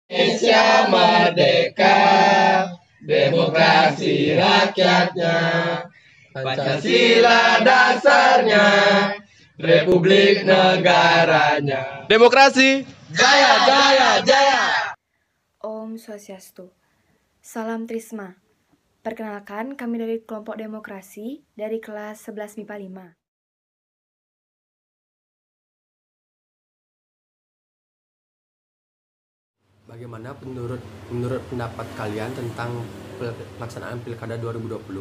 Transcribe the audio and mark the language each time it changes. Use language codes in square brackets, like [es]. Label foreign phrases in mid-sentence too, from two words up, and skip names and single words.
[id] Indonesia merdeka, demokrasi rakyatnya, Pancasila dasarnya, Republik negaranya. Demokrasi, jaya, jaya, jaya. Om Swastiastu. Salam Trisma. Perkenalkan, kami dari kelompok demokrasi dari kelas 11 MIPA 5. Bagaimana menurut pendapat kalian tentang pelaksanaan Pilkada 2020?